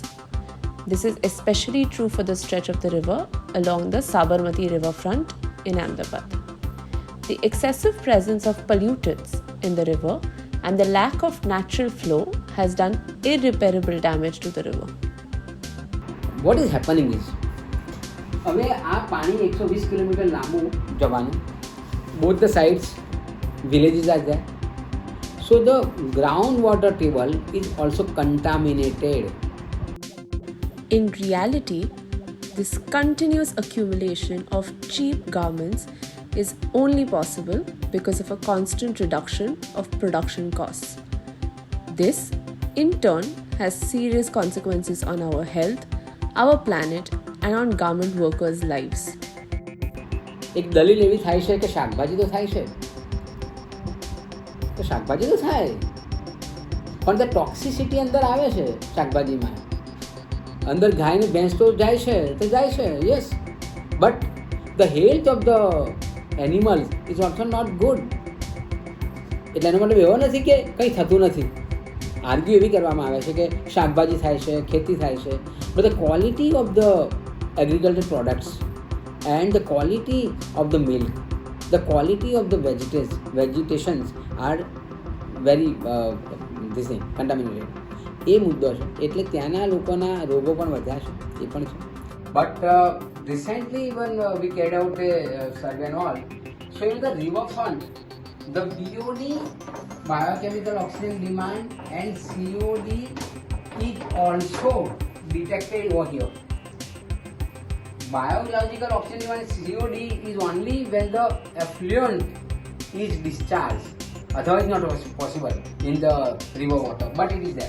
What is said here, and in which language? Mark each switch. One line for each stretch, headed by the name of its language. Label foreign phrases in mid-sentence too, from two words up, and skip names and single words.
English: This is especially true for the stretch of the river along the Sabarmati riverfront in Ahmedabad. The excessive presence of pollutants in the river and the lack of natural flow has done irreparable damage to the river. What is happening is,
Gujarati: હવે આ પાણી 120 કિલોમીટર લાંબુ જવાનું,
English: both the sides villages are there, so the groundwater table is also contaminated. In reality, this continuous accumulation of cheap garments is only possible because of a constant reduction of production costs. This, in turn, has serious consequences on our health, our planet, and on garment workers' lives.
Gujarati: એક દલીલ એવી થાય છે કે શાકભાજી તો થાય છે, તો શાકભાજી તો થાય, પણ
English: the toxicity
Gujarati: અંદર આવે છે શાકભાજીમાં. અંદર ગાય ને ભેંસ તો જાય છે,
English: yes, but the health of the animals is also not good.
Gujarati: એટલે એનો મતલબ એવો નથી કે કંઈ થતું નથી. આર્ગ્યુ એવી કરવામાં આવે છે કે શાકભાજી થાય છે, ખેતી થાય છે,
English: but the quality of the agricultural products and the quality of the milk, the quality of the vegetations are very contaminated.
Gujarati: એ મુદ્દો છે, એટલે ત્યાંના લોકોના રોગો પણ વધ્યા છે, એ પણ છે.
English: But recently when we carried out a survey and all, showing the riverfront, the BOD, biochemical oxygen demand, and COD is also detected over here. Biological oxygen demand COD is only when the effluent is discharged, otherwise not possible in the river water, but it is there.